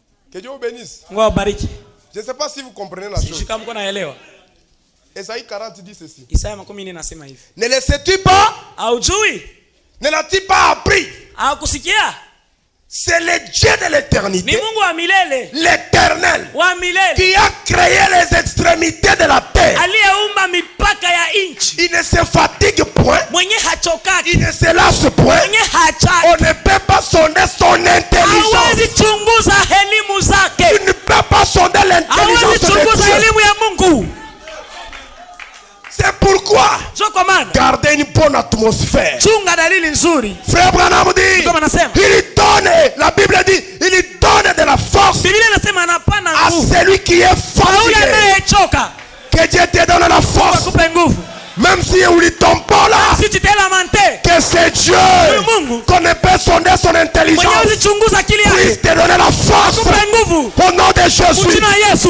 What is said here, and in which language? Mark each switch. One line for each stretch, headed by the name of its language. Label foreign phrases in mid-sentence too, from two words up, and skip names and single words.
French: Que Dieu vous bénisse.
Swahili: Mungu awabariki.
French: Je ne sais pas si vous comprenez la chose.
Swahili: Sijui kama mko naelewa.
French: Esaïe 40 dit ceci.
Swahili: Isaya 40 nasema hivi.
French: Ne le sais-tu pas?
Swahili: Haujui?
French: Ne l'as-tu pas appris?
Swahili: Hakusikia?
French: C'est le Dieu de l'éternité,
Swahili: ni Mungu wa milele,
French: l'éternel,
Swahili: wa milele,
French: qui a créé les extrémités de la terre.
Swahili: Aliyeumba mipaka ya inchi.
French: Il ne se fatigue point,
Swahili: mwenye hachokaki,
French: il ne se lasse point,
Swahili: mwenye hachaki.
French: On ne peut pas sonder son intelligence.
Swahili: Hawezi chunguza elimu zake.
French: Tu ne peux pas sonder l'intelligence de Dieu.
Swahili: Elimu ya Mungu.
French: C'est pourquoi gardez une bonne atmosphère. Frère Branham dit, il donne, la Bible dit, il donne de la force à celui qui est fatigué. Que Dieu te donne la force. Même si on ne tombe pas là, que c'est Dieu qu'on ne peut sonder son intelligence, puisse te donner la force au nom de Jésus.